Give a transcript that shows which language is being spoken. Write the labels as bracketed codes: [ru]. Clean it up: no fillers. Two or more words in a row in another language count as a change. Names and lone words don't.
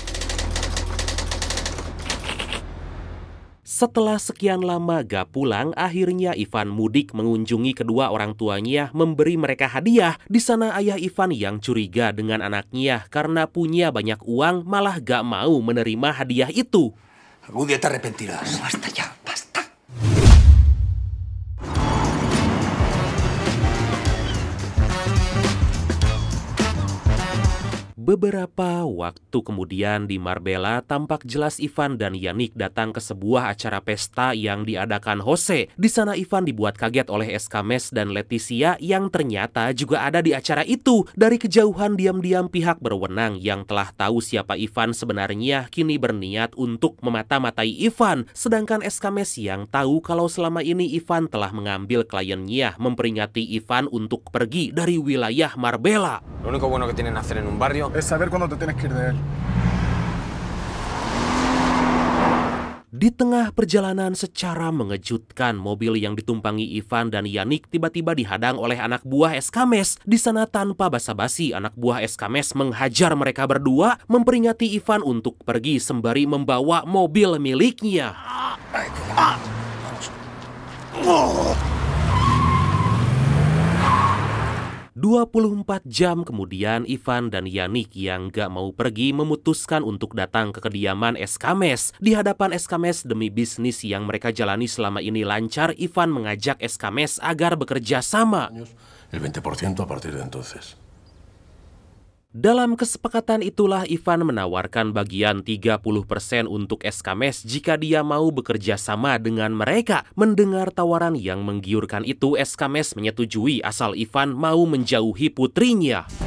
[id] Setelah sekian lama gak pulang, akhirnya Ivan mudik mengunjungi kedua orang tuanya, memberi mereka hadiah. Di sana ayah Ivan yang curiga dengan anaknya karena punya banyak uang malah gak mau menerima hadiah itu. [es] Algún día te arrepentirás. Basta ya, basta. [id] Beberapa waktu kemudian di Marbella, tampak jelas Ivan dan Yannick datang ke sebuah acara pesta yang diadakan Jose. Di sana Ivan dibuat kaget oleh Escames dan Leticia yang ternyata juga ada di acara itu. Dari kejauhan diam-diam pihak berwenang yang telah tahu siapa Ivan sebenarnya kini berniat untuk memata-matai Ivan. Sedangkan Escames yang tahu kalau selama ini Ivan telah mengambil kliennya memperingati Ivan untuk pergi dari wilayah Marbella. [es] Lo único bueno que tienen hacer en un barrio es saber cuándo te tienes que ir de él. [id] Di tengah perjalanan secara mengejutkan, mobil yang ditumpangi Ivan dan Yannick tiba-tiba dihadang oleh anak buah Escames. Di sana tanpa basa-basi, anak buah Escames menghajar mereka berdua, memperingati Ivan untuk pergi sembari membawa mobil miliknya. 24 jam kemudian, Ivan dan Yannick yang gak mau pergi memutuskan untuk datang ke kediaman Escames. Di hadapan Escames demi bisnis yang mereka jalani selama ini lancar, Ivan mengajak Escames agar bekerja sama. [es] El 20% a partir de entonces. [id] Dalam kesepakatan itulah Ivan menawarkan bagian 30% untuk Escames jika dia mau bekerja sama dengan mereka. Mendengar tawaran yang menggiurkan itu, Escames menyetujui asal Ivan mau menjauhi putrinya.